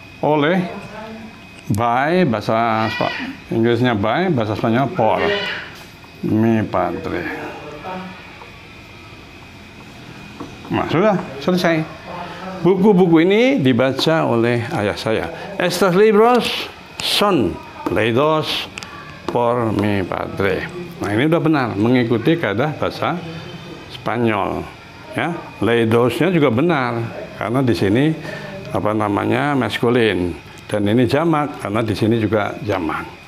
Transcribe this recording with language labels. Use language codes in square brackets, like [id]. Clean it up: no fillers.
[id] Oleh, by, bahasa Inggrisnya by, bahasa Spanyol por. [es] Mi padre. [id] Nah, sudah selesai. Buku-buku ini dibaca oleh ayah saya. [es] Estos libros son leídos por mi padre. [id] Nah, ini udah benar mengikuti kaidah bahasa Spanyol. Ya, leidosnya juga benar karena di sini apa namanya maskulin dan ini jamak karena di sini juga jamak.